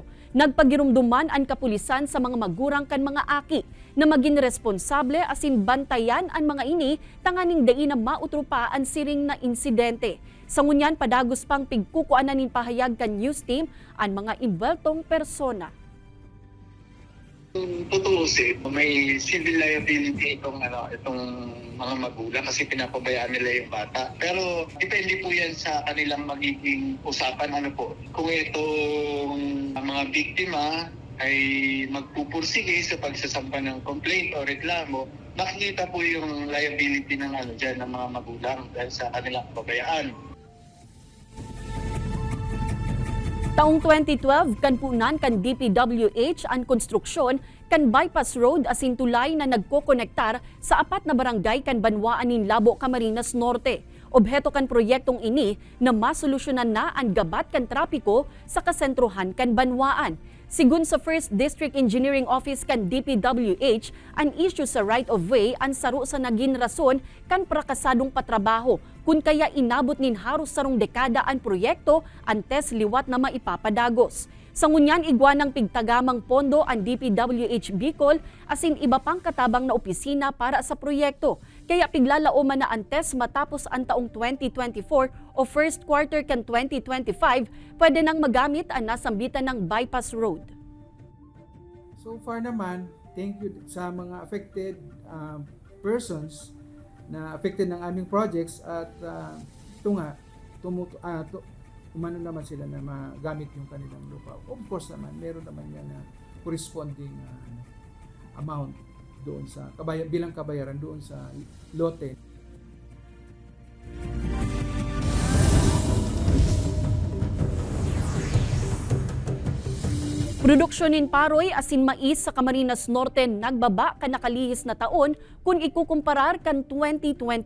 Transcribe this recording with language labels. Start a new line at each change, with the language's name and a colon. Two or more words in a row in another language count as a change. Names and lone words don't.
Bikol: Nagpagirumduman ang kapulisan sa mga magurang kan mga aki na maging responsable asin bantayan ang mga ini tanganing dai na mautro pa ang siring na insidente. Sa ngunyan padagos pang pigkukuanan nin pahayag kan news team ang mga imbweltong persona.
Filipino: Kung tutuusin, may
English: civil liability
Filipino: itong mga magulang kasi pinapabayaan nila yung bata. Pero depende po yan sa kanilang magiging usapan. Kung itong mga biktima ay magpupursige sa pagsasampa ng complaint o reklamo, makikita po yung liability ng ng mga magulang dahil sa kanilang pabayaan.
Bikol: Taong 2012, kan punan kan DPWH ang konstruksyon kan
English: bypass road
Bikol: asin tulay na nagkokonektar sa 4 na barangay kan Banwaan nin Labo, Camarines Norte. Obheto kan proyektong ini na masolusyonan na ang gabat kan trapiko sa kasentrohan kan Banwaan. Sigun sa 1st District Engineering Office kan DPWH, ang issue sa right-of-way ang saro sa naging rason kan prakasadong patrabaho kung kaya inabot nin haros sarong dekada ang proyekto antes liwat na maipapadagos. Sa ngunyan igwanang pigtagamang pondo ang DPWH Bicol asin iba pang katabang na opisina para sa proyekto. Kaya piglalauman na antes matapos ang taong 2024 o
English: first quarter
Bikol: kan 2025, pwede nang magamit ang nasambitan ng
English: bypass road. So far
Filipino: naman,
English: thank you
Filipino: sa mga
English: affected persons
Filipino: na affected ng aming projects at umano naman sila na magamit yung kanilang lupa.
English: Of course
Filipino: naman, meron naman yan na corresponding amount doon sa bilang kabayaran doon sa lote.
Bikol: Produksyon nin paroy asin mais sa Camarines Norte nagbaba kan nakalihis na taon kung ikukumparar kan 2021.